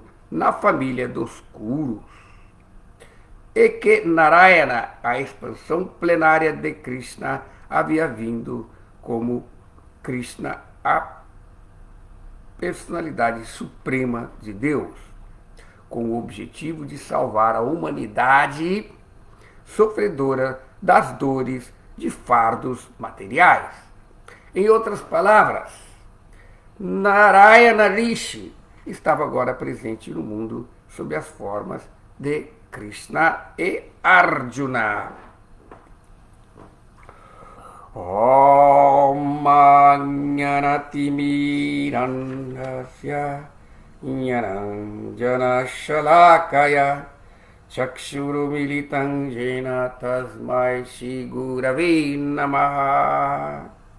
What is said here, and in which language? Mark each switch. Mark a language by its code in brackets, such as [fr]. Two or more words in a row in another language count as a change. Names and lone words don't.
[pt] na família dos Kurus, e que Narayana, a expansão plenária de Krishna, havia vindo como Krishna, a personalidade suprema de Deus, com o objetivo de salvar a humanidade sofredora das dores de fardos materiais. Em outras palavras, Narayana Rishi estava agora presente no mundo sob as formas de Krishna e Arjuna. [sa] Om Jnanatimirandhasya Jnananjana Shalakaya Chakshurumilitam Jena Tasmai Shri Gurave Namaha.